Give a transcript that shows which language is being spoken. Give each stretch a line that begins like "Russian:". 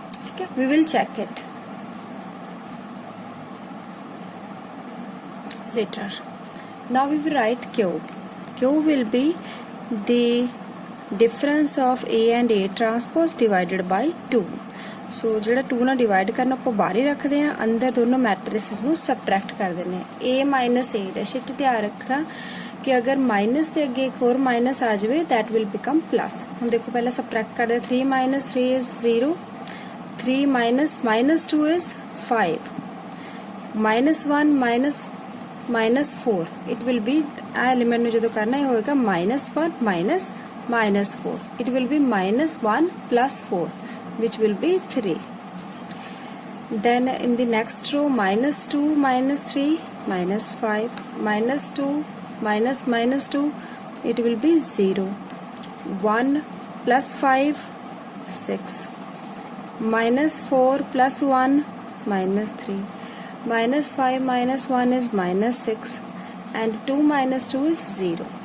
English: Okay, we will check it later. Now we will write Q. Q will be the difference of A and A transpose divided by 2.
Punjabi: So ਜਿਹੜਾ 2 ਨਾਲ divide ਕਰਨਾ ਆਪਾਂ ਬਾਹਰ ਹੀ ਰੱਖਦੇ ਹਾਂ, ਅੰਦਰ ਦੋਨੋਂ ਮੈਟ੍ਰਿਸਿਸ ਨੂੰ ਸਬਟਰੈਕਟ ਕਰ ਦਿੰਦੇ ਹਾਂ. A ਮਾਈਨਸ A ਡੈਸ਼ ਇੱਥੇ ਧਿਆਨ ਰੱਖਣਾ ਕਿ ਅਗਰ ਮਾਈਨਸ ਦੇ ਅੱਗੇ ਇੱਕ ਹੋਰ ਮਾਈਨਸ ਆ ਜਾਵੇ
English: that will become plus.
Punjabi: ਹੁਣ ਦੇਖੋ ਪਹਿਲਾਂ ਸਬਟਰੈਕਟ ਕਰਦੇ
English: 3 minus 3 is 0, 3 minus minus 2 is 5, minus 1 minus 4. It will be
Punjabi: ਆ ਐਲੀਮੈਂਟ ਨੂੰ ਜਦੋਂ ਕਰਨਾ ਇਹ ਹੋਏਗਾ
English: minus 1 minus 4. It will be minus 1 plus 4, which will be 3. Then in the next row minus 2 minus 3 minus 5, minus 2 minus 2, it will be 0, 1 plus 5 6, minus 4 plus 1 minus 3, minus 5 minus 1 is minus 6, and 2 minus 2 is 0.